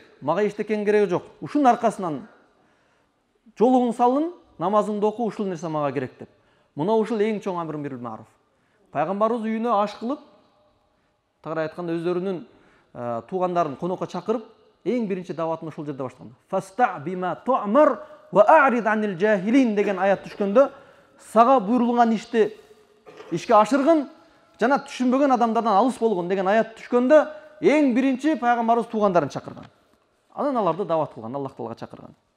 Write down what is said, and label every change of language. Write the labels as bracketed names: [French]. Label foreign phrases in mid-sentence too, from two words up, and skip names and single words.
[Kyrgyz] Мага эчтекенин кереги жок. Ушунун аркасынан жолугуң салын, намазыңды оку, ушул нерсе мага керек деп. Мына ушул эң чоң [Arabic] أمر بالمعروف. [Kyrgyz] Пайгамбарыбыз үйүнө аш кылып, тагыраак айтканда өздөрүнүн туугандарын конокко чакырып, эң биринчи даватын ушул жерде баштаган. [Arabic] فاصدع بما تؤمر وأعرض عن الجاهلين [Kyrgyz] деген аят түшкөндө, сага буйрулган ишти ишке ашыргын, жана түшүнбөгөн адамдардан алыс болгон деген аят түшкөндө, эң биринчи пайгамбарыбыз туугандарын чакырган. Анан аларды дават кылган, Аллах Таалага чакырган.